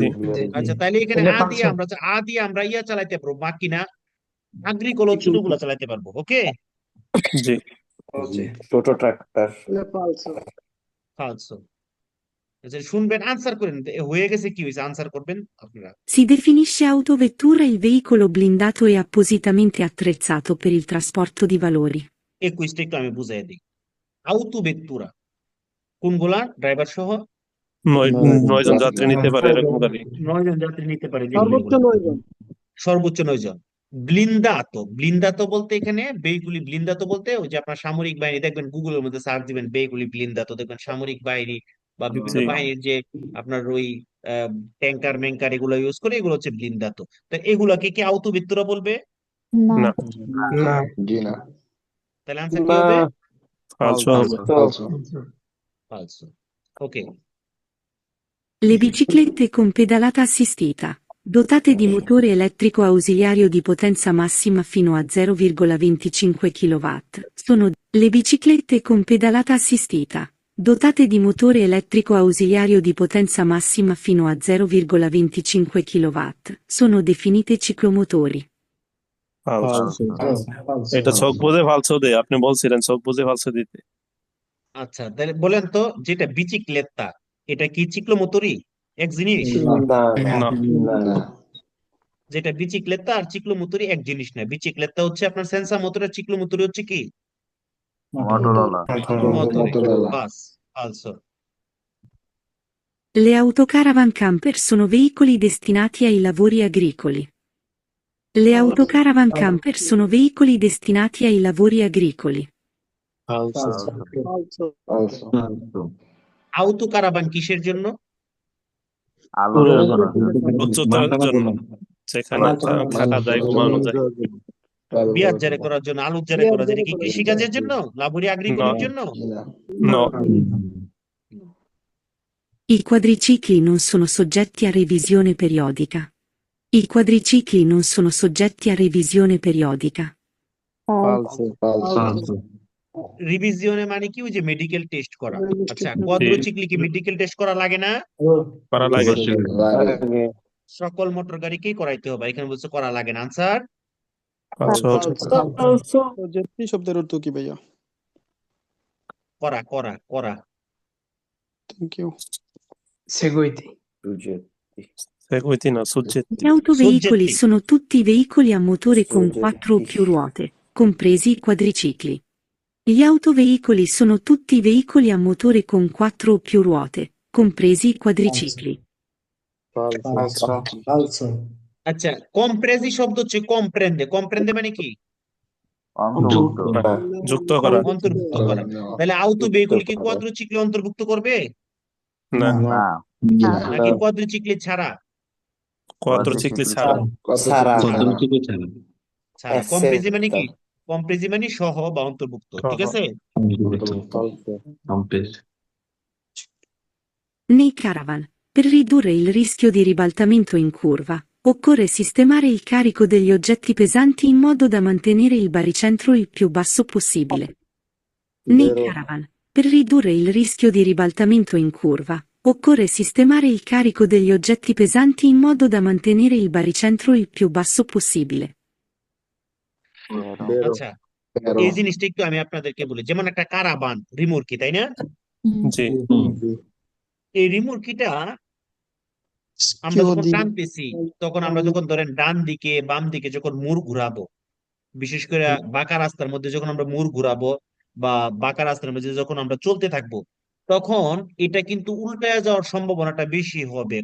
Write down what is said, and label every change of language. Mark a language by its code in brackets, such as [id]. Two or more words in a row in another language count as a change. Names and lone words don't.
[bn] আচ্ছা, তাইলে এখানে আ দিয়ে আমরা ইয়া চালাইতে পারবো, [it] macchina agricola [bn] ছোটগুলো চালাইতে পারবো। ওকে, জি। ছোট ট্রাক্টর। ফালসো। ফালসো। আচ্ছা, শুনবেন, আনসার করেন। হয়ে গেছে, কি হয়েছে? আনসার করবেন আপনারা। [it] Si definisce autovettura il veicolo blindato e appositamente attrezzato per il trasporto di valori. [bn] এই কুইজটা একটু আমি বুঝাই দিই। আউতো ভেক্তুরা কোনগুলা? ড্রাইভার সহ 9 জন যাত্রী নিতে পারে এরকম গাড়ি। 9 জন যাত্রী নিতে পারে, সর্বোচ্চ 9 জন। সর্বোচ্চ 9 জন। ব্লিন্দাতো, ব্লিন্দাতো বলতে এখানে [it] veicoli blindati [bn] বলতে ওই যে আপনার সামরিক বাহিনী দেখবেন, গুগলের মধ্যে সার্চ দিবেন [it] veicoli blindati, [bn] দেখবেন সামরিক বাহিনী বা বিভিন্ন জি। বাহিনীর যে আপনার ওই ট্যাঙ্কার ম্যাঙ্কার এগুলো ইউজ করে, এগুলো হচ্ছে ব্লিন্দাতো। তো এগুলাকে কি আউতো ভেক্তুরা বলবে? না, তাহলে আনসার কি হবে? ফালসো হবে। ফালসো। ওকে, [it] Le biciclette con pedalata assistita, dotate di motore elettrico ausiliario di potenza massima fino a 0,25 kW, sono le biciclette con pedalata assistita, dotate di motore elettrico ausiliario di potenza massima fino a 0,25 kW, sono definite ciclomotori. [bn] ফালসো। এটা ছক বুঝে ফালসো দেয়, আপনি বলছিলেন ছক বুঝে ফালসো দিতে। আচ্ছা, তাহলে বলেন তো, যেটা বিচিক্লেত্তা এটা কি চিক্লোমোটরি এক জিনিস? না, যেটা বিচিক্লেত্তা আর চিক্লোমোটরি এক জিনিস না। বিচিক্লেত্তা হচ্ছে আপনার [en] sensor motor, [bn] আর চিক্লোমোটরি হচ্ছে কি? মোটরে। বাস, ফালসো। [it] Le autocaravan camper sono veicoli destinati ai lavori agricoli. Le autocaravan camper sono veicoli destinati ai lavori agricoli. [bn] ফালসো। আউতো কারাবান কিসের জন্য? উচ্চতার জন্য, যেখানে থাকা যায়, ঘুমানো যায়। বিয়ার জারে করার জন্য, আলুর জারে করার জন্য, কি কৃষিকাজের জন্য, [it] lavori agricoli [bn] জন্য? [it] No, I quadricicli non sono soggetti a revisione periodica. I quadricicli non sono soggetti a revisione periodica. [bn] রিভিজিয়নে মানে কি, ওই যে [en] medical test [bn] করা। আচ্ছা, কোয়াড্রোচিক্লি কি [en] medical test [bn] করা লাগে না? করা লাগে। সকল মোটর গাড়িকেই করাইতে হবে, এখানে বলছে করা লাগে না। আনসার সবজেক্টি শব্দের অর্থ কি ভাইয়া? করা করা করা। [en] thank you. [it] Seguiti no, soggetti. Gli autoveicoli Soggetti. sono tutti veicoli a motore con 4 o più ruote, compresi i quadricicli. Gli autoveicoli sono tutti veicoli a motore con 4 o più ruote, compresi i quadricicli. [bn] আচ্ছা, কম্প্রেজি শব্দ হচ্ছে কম্প্রেন্দে। কম্প্রেন্দে মানে কি? যুক্ত করা। অন্তর্ভুক্ত করা। তাহলে আউটো ভেহিকল কি কোয়াড্রোচিক্লে অন্তর্ভুক্ত করবে না, নাকি কোয়াড্রোচিক্লে ছাড়া? quadricicli ছাড়া। ছাড়া। কম্প্রেজি মানে কি? কম্প্রেজি মানে সহ বা অন্তর্ভুক্ত, ঠিক আছে? [it] Nei caravan, per ridurre il rischio di ribaltamento in curva, occorre sistemare il carico degli oggetti pesanti in modo da mantenere il baricentro il più basso possibile. Nei caravan, per ridurre il rischio di ribaltamento in curva, occorre sistemare il carico degli oggetti pesanti in modo da mantenere il baricentro il più basso possibile. [bn] আচ্ছা, এই জিনিসটা একটু আমি আপনাদেরকে বলি। যেমন একটা কারাবান রিমোর্কি, তাই না? জি, এই রিমোর্কিটা আমরা যখন টানতেছি, তখন আমরা যখন ধরেন ডান দিকে বাম দিকে যখন মুড় ঘুরাবো, বিশেষ করে বাঁকা রাস্তার মধ্যে যখন আমরা মুড় ঘুরাবো বা বাঁকা রাস্তার মধ্যে যখন আমরা চলতে থাকবো, তখন এটা কিন্তু উল্টায় যাওয়ার সম্ভাবনাটা বেশি হবে।